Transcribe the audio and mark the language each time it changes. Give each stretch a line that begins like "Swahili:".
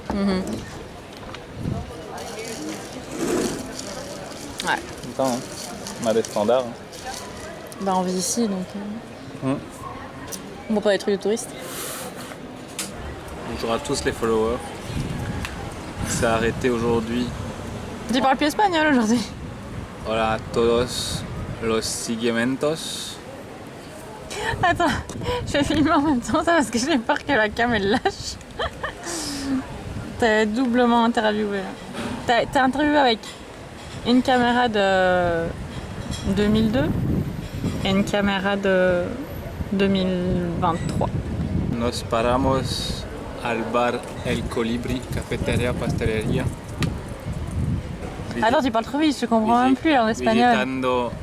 French: Ouais. Attends, hein. On a des standards. Hein. Bah on vit ici donc... On va pas des trucs de touristes. Bonjour à tous les followers. C'est arrêté aujourd'hui. Tu parles plus espagnol aujourd'hui?
Spanish: Hola a todos los seguimientos.
French: Attends, je vais filmer en même temps ça parce que j'ai peur que la cam elle lâche. T'es doublement interviewé là. T'es interviewé avec une caméra de 2002 et une caméra de 2023.
Spanish: Nos paramos al bar El Colibri, cafetería, pastelería.
French: Attends, tu parles trop vite, je comprends même plus en espagnol.